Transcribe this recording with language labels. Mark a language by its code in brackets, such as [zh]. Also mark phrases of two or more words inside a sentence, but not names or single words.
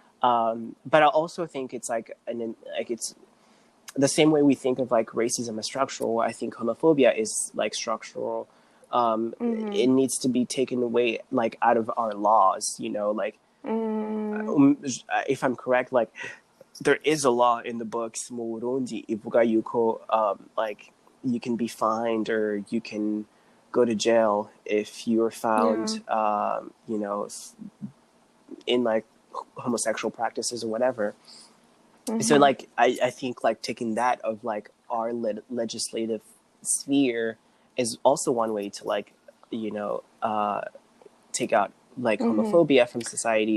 [en] But I also think it's like it's the same way we think of like racism as structural. I think homophobia is like structural. It needs to be taken away, like out of our laws. You know, like if I'm correct, like there is a law in the books [rn] mu Burundi ivuga yuko [en] like you can be fined or you can go to jail if you are found, you know, in like homosexual practices or whatever. So like, I think like taking that of like our legislative sphere is also one way to like, you know, take out like homophobia from society.